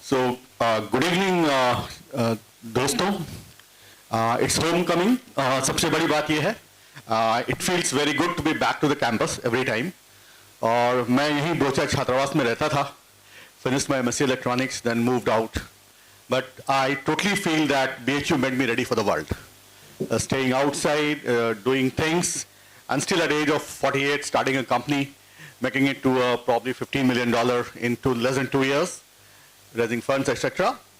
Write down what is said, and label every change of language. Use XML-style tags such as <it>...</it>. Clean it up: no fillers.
<en>So, good evening,</en> <hi>दोस्तों.</hi> <en>It's homecoming.</en> <hi>सबसे बड़ी बात ये है,</hi> <en>it feels very good to be back to the campus every time.</en> <hi>और मैं यहीं बोचा छात्रावास में रहता था.</hi> <en>Finished my MSc Electronics, then moved out. But I totally feel that BHU made me ready for the world. Staying outside, doing things, and still at the age of 48, starting a company, making it to probably $15 million in less than 2 years, raising funds, etc.</en>